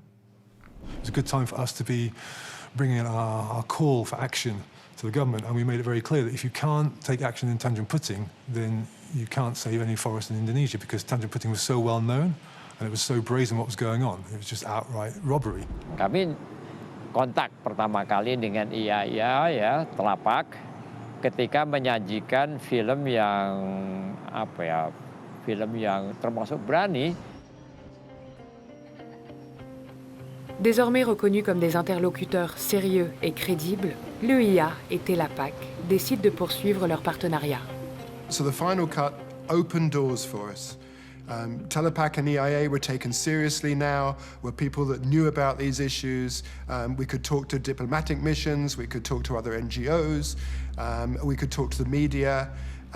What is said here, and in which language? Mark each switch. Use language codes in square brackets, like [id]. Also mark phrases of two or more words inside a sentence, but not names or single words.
[en] It was a good time for us to be bringing in our call for action to the government, and we made it very clear that if you can't take action in Tanjung Puting, then you can't save any forest in Indonesia, because Tanjung Puting was so well known and it was so brazen what was going on. It was just outright robbery. [id] Kami kontak pertama kali dengan EIA ya Telapak ketika menyajikan film yang film yang termasuk berani. [fr] Désormais reconnus comme des interlocuteurs sérieux et crédibles, l'EIA et Telapak décident de poursuivre leur partenariat. [en] So the final cut opened doors for us. Telapak and EIA were taken seriously now, were people that knew about these issues. We could talk to diplomatic missions, we could talk to other NGOs, we could talk to the media.